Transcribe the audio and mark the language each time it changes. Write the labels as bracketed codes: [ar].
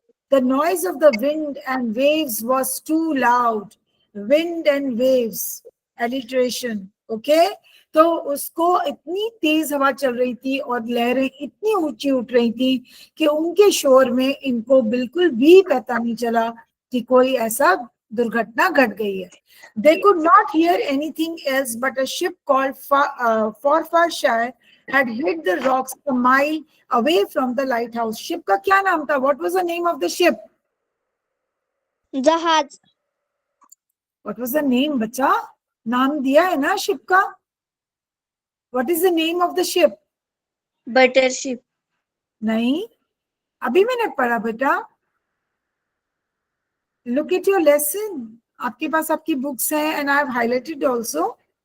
[en] The noise of the wind and waves was too loud. Wind and waves, alliteration, okay? [hi] तो उसको इतनी तेज हवा चल रही थी और लहरें इतनी ऊंची उठ रही थी कि उनके शोर में इनको बिल्कुल भी पता नहीं चला कि कोई ऐसा दुर्घटना घट गई है। [en] They could not hear anything else, but a ship called Forfarshire had hit the rocks a mile away from the lighthouse. [hi] Ship का क्या नाम था? [en] What was the name of the ship? [hi] जहाज। [en] What was the name, बच्चा? [hi] नाम दिया है ना शिप का? [en] What is the name of the ship? [hi] बटरशिप। नहीं, अभी मैंने पढ़ा बेटा। [en] Look at your lesson. [hi] आपके पास आपकी बुक्स हैं, [en] and I have highlighted also.